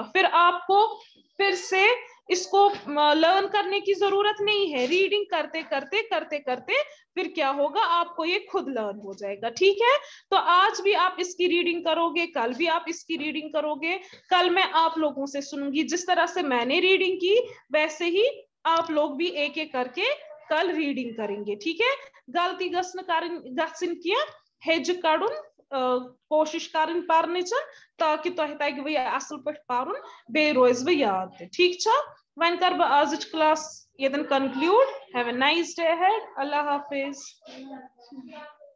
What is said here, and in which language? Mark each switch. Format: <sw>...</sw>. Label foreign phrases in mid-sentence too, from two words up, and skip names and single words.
<ur>پھر آپ کو پھر سے اس کو لرن کرنے کی ضرورت نہیں ہے, ریڈنگ کرتے پھر کیا ہوگا, آپ کو یہ خود لرن ہو جائے گا. ٹھیک ہے, تو آج بھی آپ اس کی ریڈنگ کرو گے, کل بھی آپ اس کی ریڈنگ کرو گے. کل میں آپ لوگوں سے سنوں گی, جس طرح سے میں نے ریڈنگ کی ویسے ہی آپ لوگ بھی ایک ایک کر کے کل ریڈنگ کریں گے. ٹھیک ہے,</ur> <ks>غلطی گژھن کینٛہہ ہیٚجہِ کڑُن, کوشش کرن پرنچ تاکہ تہ تگہ یہ اصل پہ پرن بیٚیہِ روز وہ یاد تہ. ٹھیک چھا, وۄنۍ کر بہ آزٕچ کلاس ییٚتٮ۪ن کنکلیوڈ.</ks> <en>have a nice day ahead.</en> <ur>اللہ حافظ.</ur>